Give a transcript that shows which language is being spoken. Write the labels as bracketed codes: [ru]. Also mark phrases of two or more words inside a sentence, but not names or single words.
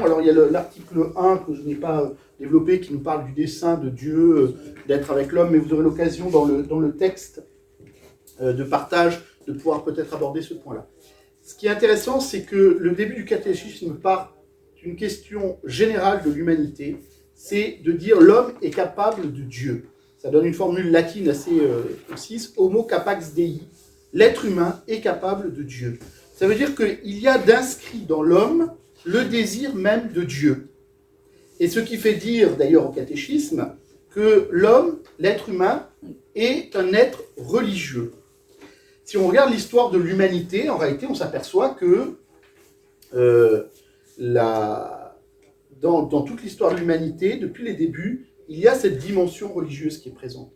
[fr] Alors il y a l'article 1 que je n'ai pas développé, qui nous parle du dessein de Dieu, d'être avec l'homme, mais vous aurez l'occasion dans le texte de partage de pouvoir peut-être aborder ce point-là. Ce qui est intéressant, c'est que le début du catéchisme part d'une question générale de l'humanité, c'est de dire l'homme est capable de Dieu. Ça donne une formule latine assez concise, [la] homo capax Dei, [fr] l'être humain est capable de Dieu. Ça veut dire qu'il y a d'inscrit dans l'homme le désir même de Dieu. Et ce qui fait dire d'ailleurs au catéchisme que l'homme, l'être humain, est un être religieux. Si on regarde l'histoire de l'humanité, en réalité, on s'aperçoit que dans toute l'histoire de l'humanité, depuis les débuts, il y a cette dimension religieuse qui est présente.